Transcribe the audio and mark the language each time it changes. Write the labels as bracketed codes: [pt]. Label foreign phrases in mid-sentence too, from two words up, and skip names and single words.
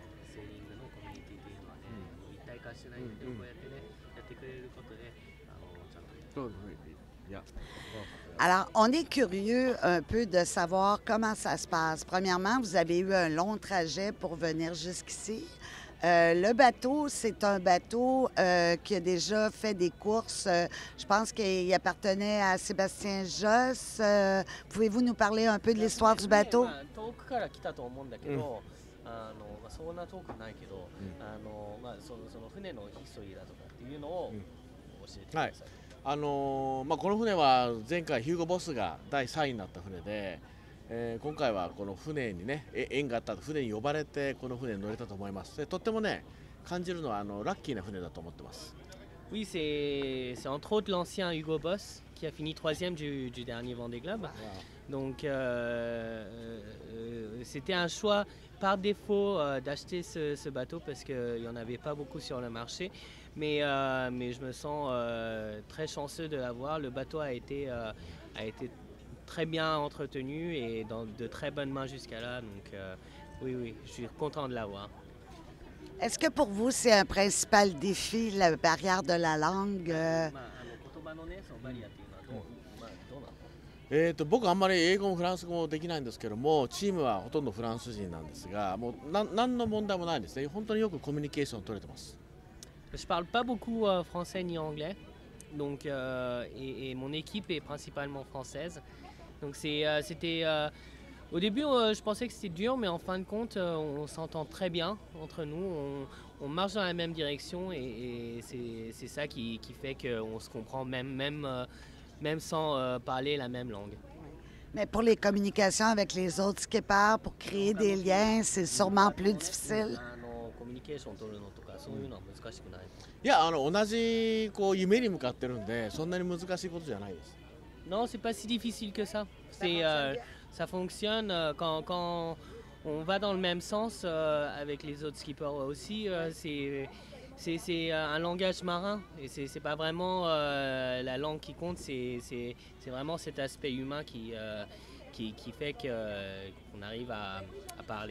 [fr] Alors, on est curieux un peu de savoir comment ça se passe. Premièrement, vous avez eu un long trajet pour venir jusqu'ici. Le bateau, c'est un bateau qui a déjà fait des courses. Je pense qu'il appartenait à Sébastien Josse. Pouvez-vous nous parler un peu de l'histoire du bateau? [ja] そんな遠くないけど、その船のヒストリーだとかっていうのを教えてください。この船は前回ヒューゴ・ボスが第3位になった船で、今回はこの船にね縁があった船に呼ばれてこの船に乗れたと思います。でとってもね感じるのはラッキーな船だと思ってます。 [fr] Oui, c'est entre autres l'ancien Hugo Boss qui a fini 3e du dernier Vendée Globe. Donc c'était un choix par défaut d'acheter ce bateau parce qu'il n'y en avait pas beaucoup sur le marché. Mais je me sens très chanceux de l'avoir. Le bateau a été très bien entretenu et dans de très bonnes mains jusqu'à là. Donc oui, je suis content de l'avoir. Est-ce que pour vous, c'est un principal défi, la barrière de la langue? [ja] 僕あんまり英語もフランス語もできないんですけども、チームはほとんどフランス人なんですが、もう何の問題もないですね。本当によくコミュニケーション取れてます。 [fr] Je parle pas beaucoup français ni anglais, donc et mon équipe est principalement française. Donc c'était au début je pensais que c'était dur, mais en fin de compte on s'entend très bien entre nous, on marche dans la même direction et c'est ça qui fait qu'on se comprend même sans parler la même langue. Mais pour les communications avec les autres skippers, pour créer des liens, c'est sûrement plus difficile. [ja] コミュニケーション取るのとかそういうのは難しくない。いや、同じこう夢に向かってるんで、そんなに難しいことじゃないです。 [fr] Non, c'est pas si difficile que ça. Ça fonctionne quand on va dans le même sens avec les autres skippers aussi. C'est un langage marin et c'est pas vraiment la langue qui compte, c'est vraiment cet aspect humain qui fait qu'on arrive à parler.